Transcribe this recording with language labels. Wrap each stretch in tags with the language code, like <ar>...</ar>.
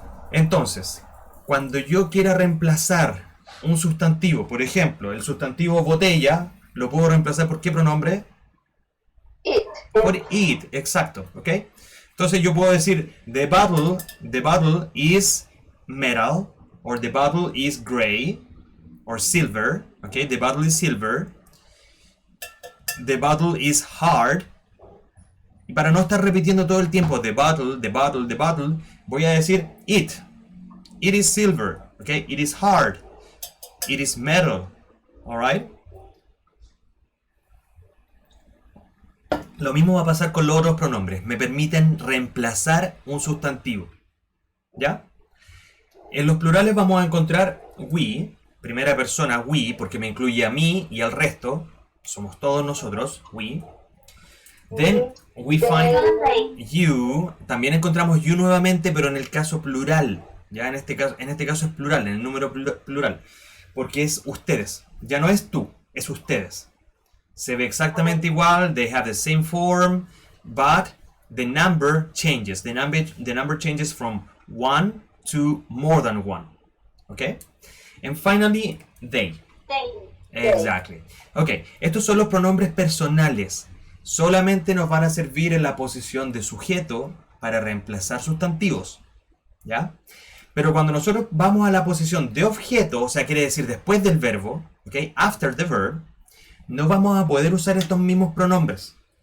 <es>Entonces, cuando yo quiera reemplazar un sustantivo, por ejemplo, el sustantivo botella, lo puedo reemplazar por ¿qué pronombre?</es> <en>It.</en> <es>Por it, exacto, ¿ok? Entonces yo puedo decir</es> <en>the bottle is metal, or the bottle is gray, or silver, ¿ok? The bottle is silver, the bottle is hard.</en> <es>Y para no estar repitiendo todo el tiempo the bottle, voy a decir it.</es> <en>It is silver, ¿ok? It is hard. It is metal, alright?</en> <es>Lo mismo va a pasar con los otros pronombres. Me permiten reemplazar un sustantivo. ¿Ya? En los plurales vamos a encontrar we, primera persona we, porque me incluye a mí y al resto. Somos todos nosotros,</es> <en>we. Then we find you.</en> <es>También encontramos you nuevamente, pero en el caso plural. Ya en este caso es plural, en el número plural. Porque es ustedes. Ya no es tú, es ustedes. Se ve exactamente igual,</es> <en>they have the same form, but the number changes. The number changes from one to more than one. Okay? And finally, they. Exactly.</en> <es>Okay, estos son los pronombres personales. Solamente nos van a servir en la posición de sujeto para reemplazar sustantivos. ¿Ya? Pero cuando nosotros vamos a la posición de objeto, o sea, quiere decir después del verbo, okay,</es> <en>after the verb,</en> <es>no vamos a poder usar estos mismos pronombres.</es>